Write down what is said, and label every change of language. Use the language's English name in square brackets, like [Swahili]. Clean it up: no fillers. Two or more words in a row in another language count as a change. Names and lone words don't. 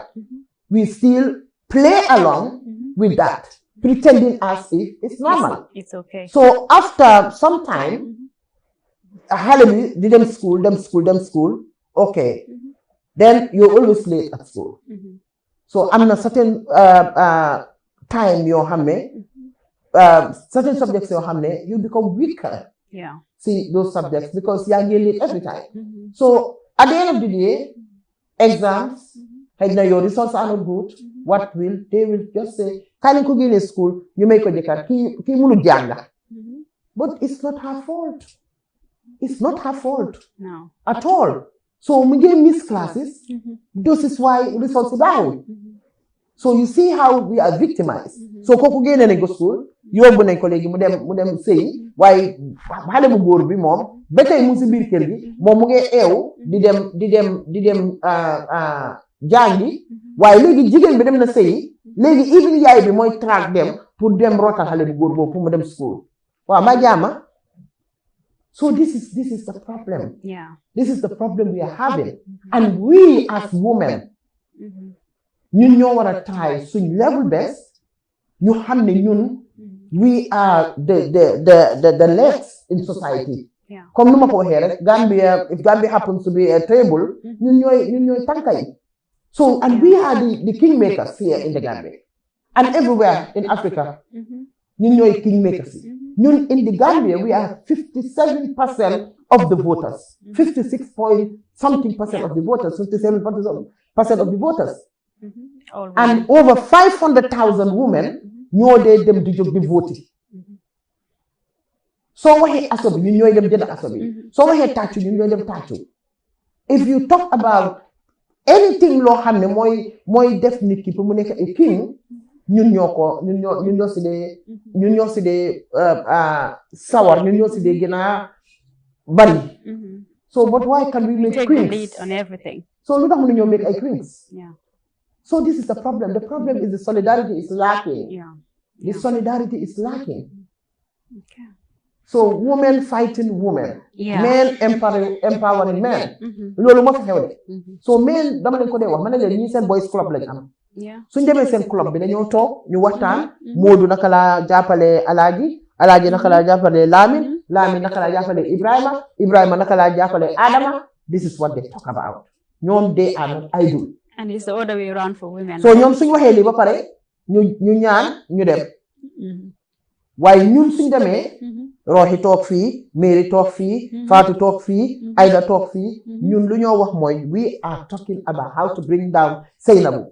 [English] We still play along with that, pretending as if it's normal. It's okay. So after some time, hallelujah, them school. Okay. then you're always late at school. So [Wolof] am na [English] certain time [Wolof] yoo xam ne [English] certain subjects [Wolof] yoo xam ne [English] you become weaker. See those subjects because [Wolof] yaa ngi [English] late every time. So at the end of the day, exams, your results are not good. What will they will just say? [Wolof] Kani ko génne school ñu may ko jëkkaat kii mënu jàng. [English] But it's not her fault. It's not her fault. No. At all. So we get miss classes. This is why results are down. So you see how we are victimized. [Wolof] So kooku génne nañ ko school yóbbu nañ ko léegi mu dem sëy waaye xale bu góor bi moom ba tey mu si biir kër gi moom mu ngi eew di dem jàngi waaye léegi jigéen bi dem na sëy léegi even yaay bi mooy track dem pour dem rootal xale bu góor boobu pour mu dem school waaw ma jaama. [English] So this is the problem. Yeah. This is the problem we are having. And we as women, [Wolof] ñun ñoo war a try suñ [English] level best [Wolof] ñu xam ne ñun [English] we are the legs in society. [Wolof] Comme nu ma ko waxee rek Gambia, [English] if Gambia happens to be a table, [Wolof] ñun ñooy tànka yi. [English] So and we are the kingmakers here in the Gambia and everywhere in Africa. [Wolof] Ñun ñooy kingmakers yi. [English] Ñun in the Gambia we are 57% of the voters, 56 point something percent of the voters, 57% of the voters. And over 500,000 women [Wolof] ñoo dee dem di jóg di [English] vote. [Wolof] Soo waxee aso bi ñun ñooy dem jënd aso bi. Soo waxee tàccu ñun ñooy dem tàccu. [English] If you talk about anything [Wolof] loo xam ne mooy def nit ki pour mu nekk a king, ñun ñoo si dee sawar, ñun ñoo si dee gën a bari. [English] So but why can we make take queens? the lead on everything? [Wolof] So lu tax mënuñoo make ay queens? [English] Yeah. So this is the problem. The problem is the solidarity is lacking. Yeah. The solidarity is lacking. Okay. So women fighting women. Yeah. Men empowering men. [Wolof] Loolu moo fi xew de. So men dama leen ko dee wax ma ne leen ñii seen [English] boys club [Wolof] lañ am. [English] Yeah. [Wolof] Suñ demee seen club bi dañoo toog ñu waxtaan. Moodu naka laa jàppale Alaaji naka laa jàppale Lamin naka laa jàppale Ibrahima naka laa jàppale Adama. [English] This is what they talk about. Ñoom they are not idle. And it's the other way around for women. [Wolof] So ñoom suñ waxee lii ba pare ñu ñaan ñu dem. Waaye ñun suñ demee Rohey toog fii, Mary toog fii, Fatou toog fii, Aida toog fii, ñun lu ñoo wax mooy [English] we are talking about how to bring down [Wolof] Sainabou.